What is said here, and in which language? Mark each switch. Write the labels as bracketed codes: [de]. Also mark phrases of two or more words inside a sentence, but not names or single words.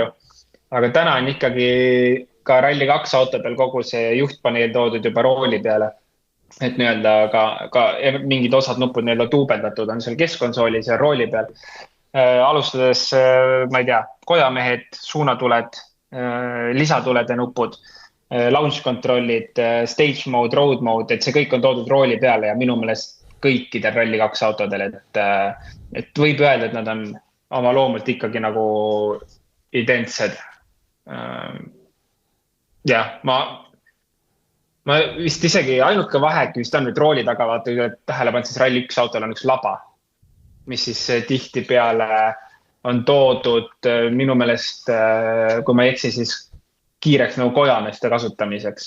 [et] Aga täna on ikkagi ka ralli 2 autodel kogu see juhtpaneel toodud juba rooli peale. et nii-öelda ka mingid osad nupud nii-öelda duubeldatud on seal keskkonsoolis ja rooli peal. Alustades, ma ei tea, kojamehed, suunatuled, lisatulede nupud, [en] launch control'id, stage mode, road mode, [et] et see kõik on toodud rooli peale ja minu meelest kõikidel Rally2 autodel, et võib öelda, et nad on oma loomult ikkagi nagu identsed. Jah, ma vist isegi ainuke vaheäkki vist on nüüd rooli taga, vaata, tähele pannud, siis Rally1 autol on üks laba, mis siis tihti peale on toodud minu meelest, kui ma ei eksi, siis kiireks nagu kojameeste kasutamiseks.